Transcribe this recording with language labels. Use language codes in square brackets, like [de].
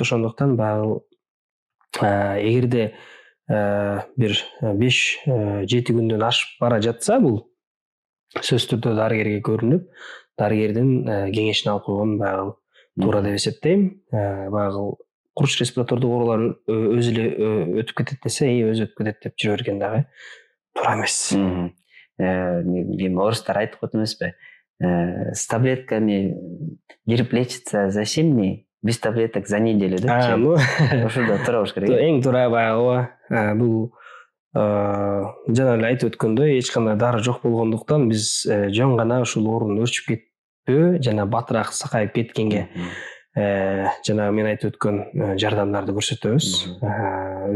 [ky] Ошондуктан баягы эгерде бир 5-7 күндөн ашып бара жатса, бул сөзсүз түрдө дарыгерге көрүнүп, дарыгердин кеңешин алып койгон баягы туура деп эсептейм. Баягы курч респиратордук оорулар өзү эле өтүп кетет десе, өзү өтүп кетет деп жүрө берген дагы туура эмес. Эми орустар айтып коет эмеспи? [ru] С таблетками грипп лечится за 7 дней, без таблеток за неделю [ky] депчи. Ошондо туура болуш керек. Эң туура баягы бул жана эле айтып өткөндөй, эч кандай дары жок болгондуктан биз жөн гана ушул оорунун өрчүп кетпөө жана батыраак сакайып кеткенге жана мен айтып өткөн жардамдарды көрсөтөбүз.